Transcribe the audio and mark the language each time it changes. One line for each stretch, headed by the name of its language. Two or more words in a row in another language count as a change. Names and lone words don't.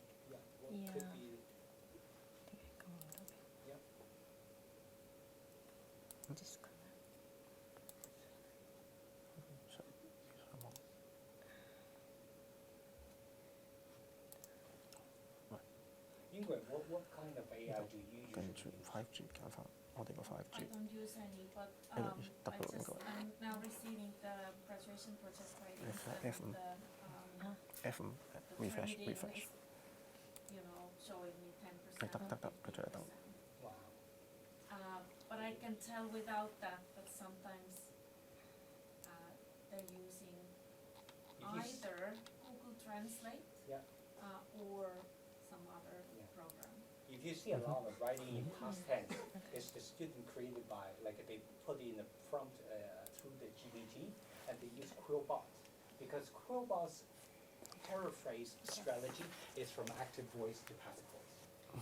English: Yeah. What could be? Yeah. Ingrid, what kind of AI do you usually use?
Cantonese: 5G 搞法，我哋個
English: I 5G don't use any, but I'm now receiving the graduation project writings and the F5 the refresh training refresh is, you know, showing me 10%.
Cantonese: 得，佢做得到。
English: Wow. But I can tell without that sometimes they're using either Google Translate Yeah. or some other Yeah. program. If you see a lot of writing in past tense, it's the student created by, like they put in the prompt through the GPT, and they use Quillbot, because Quillbot's paraphrase strategy is from active voice to passive voice.